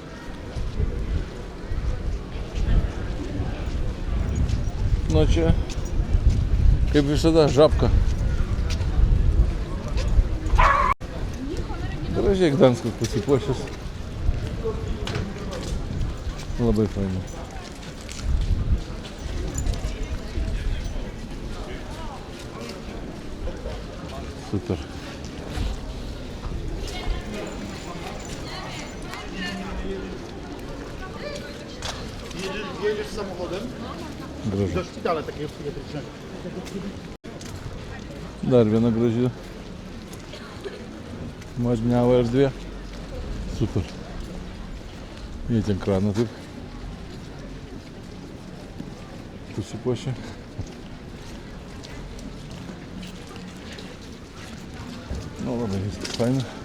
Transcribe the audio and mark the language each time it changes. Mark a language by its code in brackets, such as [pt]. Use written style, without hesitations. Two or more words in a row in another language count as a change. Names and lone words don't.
[lt] Nu čia, kaip visada, žabka. Gražiai Gdanskas pasipuošęs. Labai fainai. Super. [pl] Jedziesz samochodem [lt] Gražu. [pl] do szpitala takiego psychiatrycznego. [lt] Dar viena graži madniava erdvė. Super. Jie ten kraną taip pasipuošė. Nu, labai viskas faina.